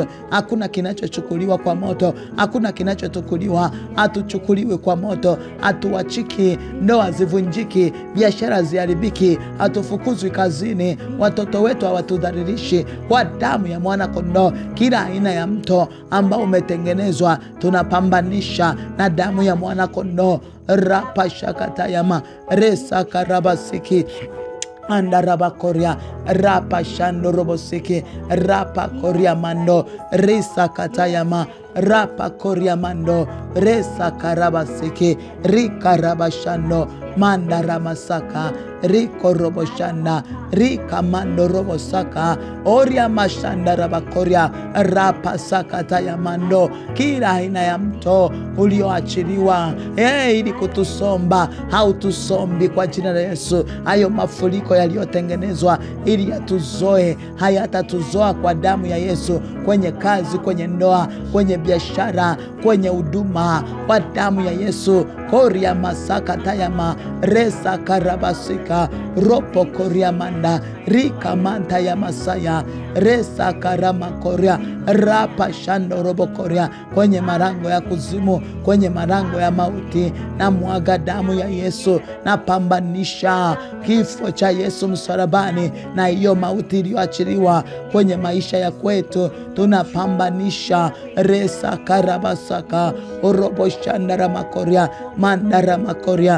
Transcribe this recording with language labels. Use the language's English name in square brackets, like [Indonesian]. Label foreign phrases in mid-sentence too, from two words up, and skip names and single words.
[Swahili] Hakuna kinachochukuliwa kwa moto, hakuna kinachochukuliwa, hatuchukuliwi kwa moto, hatuachiki, ndoa zivunjiki, biashara ziharibiki, hatufukuzwi kazini, watoto wetu hawatudharirishi kwa damu ya mwana kondoo. Kila aina ya mto ambao umetengenezwa tunapambanisha na damu ya mwana kondoo. Rapashakatayama resakarabasiki andaraba koria rapa shando robosiki rapa koria mando risa katayama rapa koria mando resa karabasiki rika rabashando mandara masaka riko roboshanda rika mando robosaka oria mashanda rabakoria rapa sakata ya mando. Kila aina ya mto ulioachiliwa ili kutusomba, hautusombi kwa jina la Yesu. Hayo mafuriko yaliyotengenezwa ili yatuzoe, hayatatuzoa kwa damu ya Yesu. Kwenye kazi, kwenye ndoa, kwenye biashara, kwenye huduma, kwa damu ya Yesu. Koria masaka tayama resa karabasika ropo koria manda rika manta ya masaya resa karama koria rapa shando robo koria. Kwenye marango ya kuzimu, kwenye marango ya mauti, na mwaga damu ya Yesu, na pambanisha kifo cha Yesu msalabani na hiyo mauti iliyoachiliwa kwenye maisha ya kwetu. Tunapambanisha resa karabasaka robo shandara makoria mandara makoria.